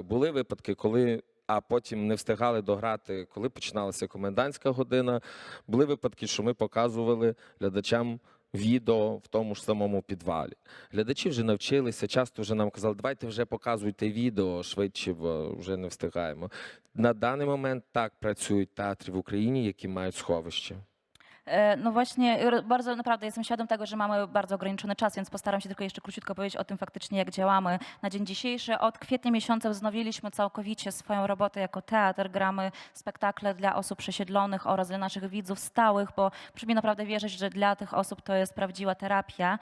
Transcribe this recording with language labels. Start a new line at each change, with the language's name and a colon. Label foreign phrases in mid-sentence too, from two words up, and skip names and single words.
Ukrainian: Були випадки, коли а потім не встигали дограти, коли починалася комендантська година. Були випадки, що ми показували глядачам відео в тому ж самому підвалі. Глядачі вже навчилися, часто вже нам казали, давайте вже показуйте відео швидше, бо вже не встигаємо. На даний момент так pracують
Polish: teatry w Ukrainie,
Ukrainian: які мають сховище.
Polish: No właśnie, bardzo naprawdę jestem świadom tego, że mamy bardzo ograniczony czas, więc postaram się tylko jeszcze króciutko powiedzieć o tym faktycznie, jak działamy na dzień dzisiejszy. Od kwietnia miesiąca wznowiliśmy całkowicie swoją robotę jako teatr. Gramy spektakle dla osób przesiedlonych oraz dla naszych widzów stałych, bo proszę mi naprawdę wierzyć, że dla tych osób to jest prawdziwa terapia.